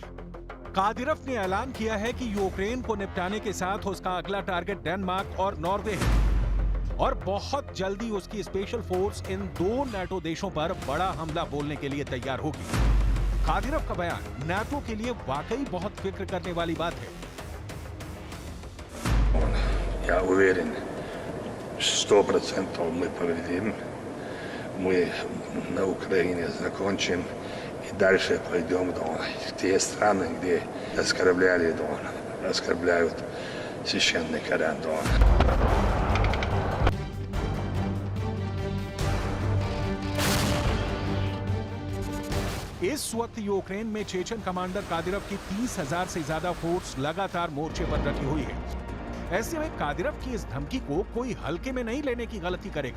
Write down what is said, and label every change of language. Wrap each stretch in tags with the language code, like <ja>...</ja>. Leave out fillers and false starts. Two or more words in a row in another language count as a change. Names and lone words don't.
<hi>कादिरफ ने ऐलान किया है कि यूक्रेन को निपटाने के साथ उसका अगला टारगेट डेनमार्क और नॉर्वे है और बहुत जल्दी उसकी</hi> <en>special force</en> <hi>इन 2 नाटो देशों पर बड़ा हमला बोलने के लिए तैयार होगी। कादिरफ का बयान नाटो के लिए वाकई बहुत फिक्र करने वाली बात है।</hi> <ru>Я уверен, 100% мы победим. Мы на Украине закончим и дальше пойдем до те страны, где оскорбляли Дон, оскорбляют священный Коран Дон.</ru> <hi>इस वक्त यूक्रेन में चेचन कमांडर कादिरफ की 30,000 से ज्यादा फोर्स लगातार मोर्चे पर डटी हुई है। ऐसे में कादिरफ की इस धमकी को कोई हल्के में नहीं लेने की गलती करेगा।</hi>